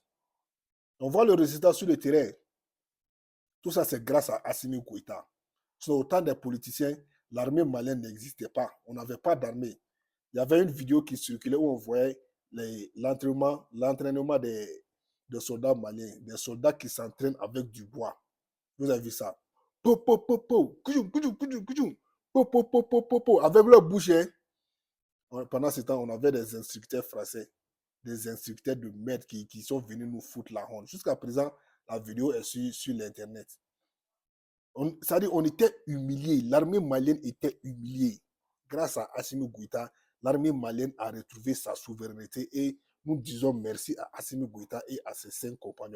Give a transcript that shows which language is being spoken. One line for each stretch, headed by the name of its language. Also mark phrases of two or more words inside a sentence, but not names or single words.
French: On voit le résultat sur le terrain. Tout ça, c'est grâce à Assimi Goïta. Sur au temps des politiciens, l'armée malienne n'existait pas. On n'avait pas d'armée. Il y avait une vidéo qui circulait où on voyait l'entraînement des soldats maliens, des soldats qui s'entraînent avec du bois. Vous avez vu ça? Po, po, po, po. Koujoum, koujoum, koujoum, koujoum. Po, po, po, po, po, po. Avec leur bouche, hein. Pendant ce temps, on avait des instructeurs français, des instructeurs de maître qui sont venus nous foutre la honte. Jusqu'à présent, la vidéo est sur l'Internet. C'est-à-dire, on était humiliés. L'armée malienne était humiliée. Grâce à Assimi Goïta, l'armée malienne a retrouvé sa souveraineté et nous disons merci à Assimi Goïta et à ses 5 compagnons.